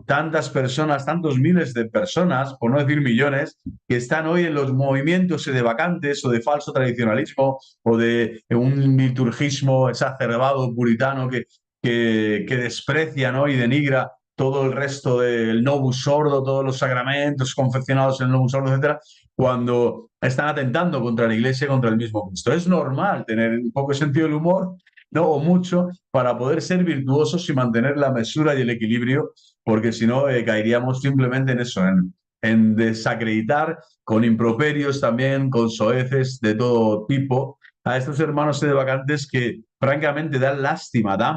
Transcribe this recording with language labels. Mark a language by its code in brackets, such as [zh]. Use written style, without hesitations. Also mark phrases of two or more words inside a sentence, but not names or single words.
[es] Tantas personas, tantos miles de personas, por no decir millones, que están hoy en los movimientos de vacantes o de falso tradicionalismo o de un liturgismo exacerbado puritano que desprecia, ¿no? Y denigra todo el resto del [la] novus ordo, [es] todos los sacramentos confeccionados en el [la] novus ordo, [es] etcétera, cuando están atentando contra la Iglesia, contra el mismo Cristo. Es normal tener un poco de sentido del humor, ¿no? O mucho, para poder ser virtuosos y mantener la mesura y el equilibrio, porque si no, caeríamos simplemente en eso, en desacreditar con improperios también, con soeces de todo tipo, a estos hermanos sedevacantes que francamente dan lástima,